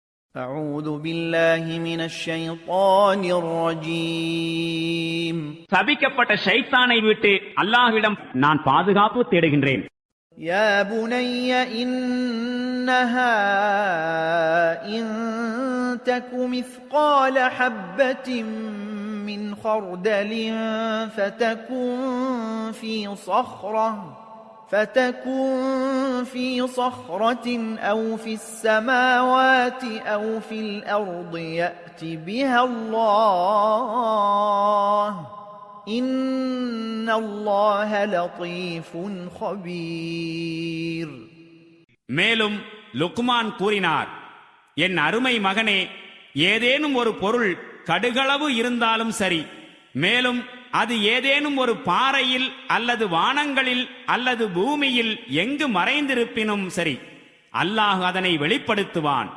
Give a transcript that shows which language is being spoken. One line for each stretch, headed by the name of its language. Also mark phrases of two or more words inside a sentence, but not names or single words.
Arabic: أعوذ بالله من الشيطان الرجيم
Tamil: சபிக்கப்பட்ட ஷைத்தானை விட்டு அல்லாஹ்விடம் நான் பாதுகாப்பு தேடுகின்றேன்.
Arabic: يا بني إنها إن تك مثقال حبة من خردل فتكن في صخرة أو في السماوات أو في الأرض يأت بها الله إن الله لطيف خبير.
Tamil: மேலும் லுக்மான் கூறினார், என் அருமை மகனே, ஏதேனும் ஒரு பொருள் கடுகளவு இருந்தாலும் சரி, மேலும் அது ஏதேனும் ஒரு பாறையில் அல்லது வானங்களில் அல்லது பூமியில் எங்கு மறைந்திருப்பினும் சரி, அல்லாஹ் அதனை வெளிப்படுத்துவான்.